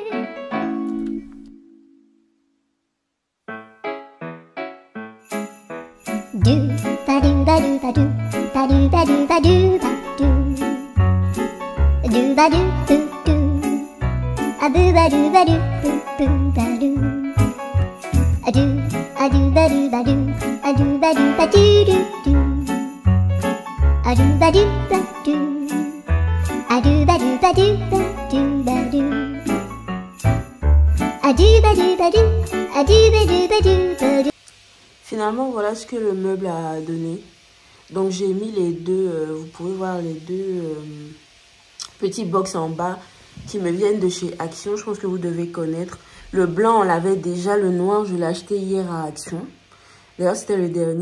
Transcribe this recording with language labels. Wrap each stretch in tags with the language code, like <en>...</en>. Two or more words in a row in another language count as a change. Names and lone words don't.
<fr>Do ba do ba do ba do ba do ba do ba do ba do do ba do do do a boo ba do ba do boo boo ba do a do ba do ba do a do ba do ba do do do a A-doo-ba-doo-ba-doo. A-doo-ba-doo-ba-doo-ba-doo-ba-doo. A-doo-ba-doo-ba-doo. A-doo-ba-doo-ba-doo-ba-doo. Finalement, voilà ce que le meuble a donné. Donc, j'ai mis les deux, vous pouvez voir les deux petits box en bas qui me viennent de chez Action. Je pense que vous devez connaître. Le blanc, on l'avait déjà. Le noir, je l'ai acheté hier à Action. D'ailleurs, c'était le dernier.</fr>